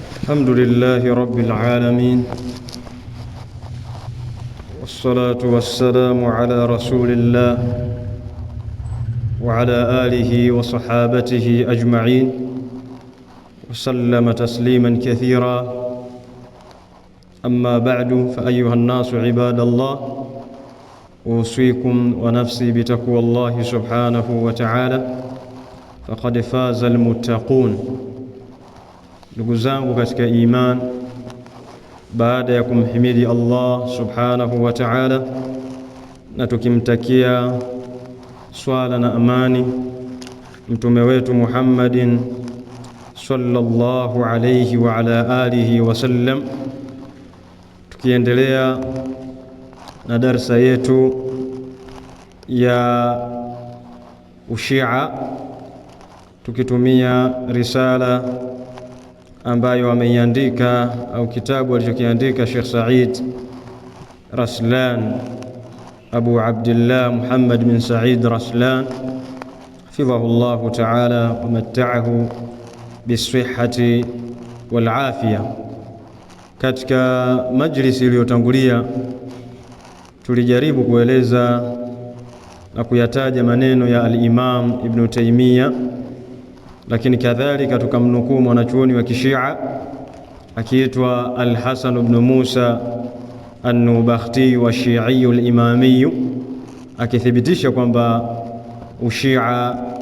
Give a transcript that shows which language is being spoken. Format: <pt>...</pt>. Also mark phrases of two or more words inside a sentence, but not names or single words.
<ar>الحمد لله رب العالمين، والصلاة والسلام على رسول الله وعلى آله وصحابته أجمعين وسلم تسليما كثيرا. أما بعد، فأيها الناس عباد الله، أوصيكم ونفسي بتقوى الله سبحانه وتعالى، فقد فاز المتقون.</ar> <sw>Ndugu zangu katika iman, baada ya kumhimidi Allah</sw> <ar>سبحانه وتعالى</ar> <sw>na tukimtakia swala na amani mtume wetu Muhammadin</sw> <ar>صلى الله عليه وعلى آله وسلم,</ar> <sw>tukiendelea na darsa yetu ya ushia tukitumia risala ambayo ameiandika au kitabu alichokiandika Sheikh Said Raslan, Abu Abdullah Muhammad bin Said Raslan</sw> <ar>حفظه الله تعالى ومتعه بالصحة والعافية.</ar> <sw>Katika majlisi iliyotangulia tulijaribu kueleza na kuyataja maneno ya al-Imam Ibn Taymiyyah, lakini kadhalika tukamnukuu mwanachuoni wa Kishia akiitwa Al-Hasan ibn Musa An-Nubakhti wa Shii al-Imami, akithibitisha kwamba ushia</sw>